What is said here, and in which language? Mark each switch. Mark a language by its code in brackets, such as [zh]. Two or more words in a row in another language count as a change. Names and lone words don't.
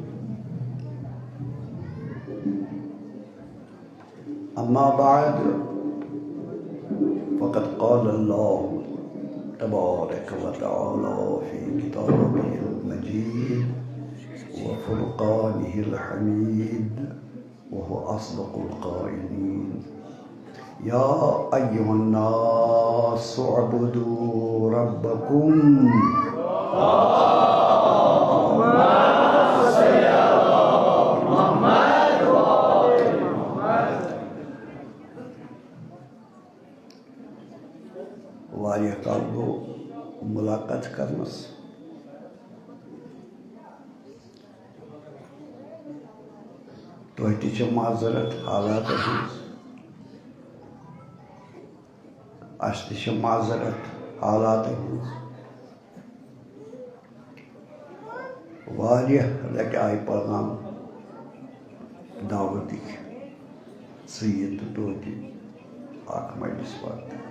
[ar] أما بعد فقد قال الله تبارك وتعالى في كتابه المجيد وفرقانه الحميد وهو أصدق القائلين. يا أيها الناس اعبدوا ربكم [ks] واریاہ کال گوٚو مُلاقات کرنس تۄہہِ تہِ چھِ معذرت حالاتن ہٕنٛز اَسہِ تہِ چھِ معذرت حالاتن ہٕنٛز واریاہ لٹہِ آیہِ پیغام دعوتٕکۍ ژٕ یہِ تہٕ توتہِ اکھ مجلس وقت